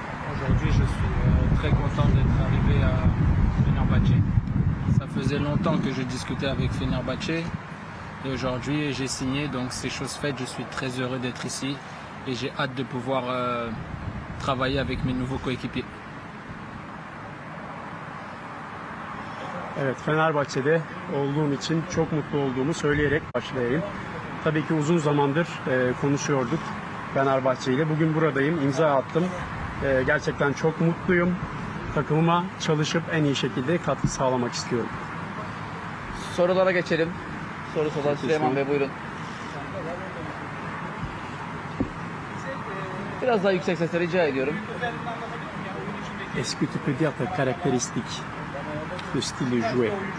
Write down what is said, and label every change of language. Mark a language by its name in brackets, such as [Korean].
[French] Aujourd'hui, je suis très content d'être arrivé à Fenerbahçe. Ça faisait longtemps que je discutais avec Fenerbahçe et aujourd'hui j'ai signé, donc c'est chose faite. Je suis très heureux d'être ici et j'ai hâte de pouvoir travailler avec mes nouveaux coéquipiers. [Turkish] Evet, Fenerbahçe'de olduğum için çok mutlu olduğumu söyleyerek başlayayım. Tabii ki uzun zamandır konuşuyorduk Fenerbahçe ile. Bugün buradayım, imza attım. Gerçekten çok mutluyum. Takımıma çalışıp en iyi şekilde katkı sağlamak istiyorum. Sorulara geçelim. Sorusu olan Süleyman Bey, buyurun. Biraz daha yüksek sesle rica ediyorum. [French] Est-ce que tu peux dire ta caractéristique, le style de jouer?